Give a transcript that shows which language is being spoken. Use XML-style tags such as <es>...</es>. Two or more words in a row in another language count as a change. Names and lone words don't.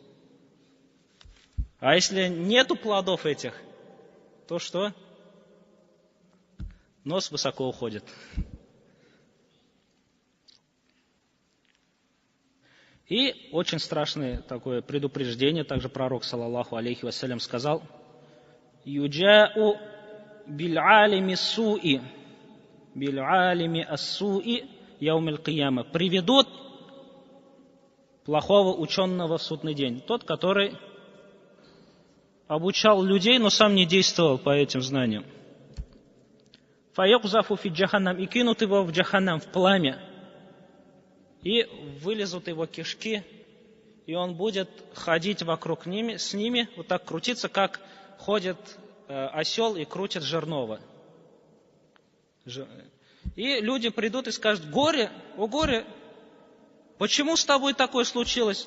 <ru>А если нету плодов этих, то что? Нос высоко уходит. И очень страшное такое предупреждение, также пророк,</ru> <ar>صلى الله عليه وسلم, сказал: «يجاء بالعالم السوء بالعالم السوء يوم القيامة».</ar> <ru>Приведут плохого ученого в судный день. Тот, который обучал людей, но сам не действовал по этим знаниям.</ru> <ar>«فيقذف في جهنم»,</ar> <ru>и кинут его в джаханнам, в пламя. И вылезут его кишки, и он будет ходить вокруг с ними, вот так крутиться, как ходит осел и крутит жернова. И люди придут и скажут: «Горе, о горе, почему с тобой такое случилось?</ru>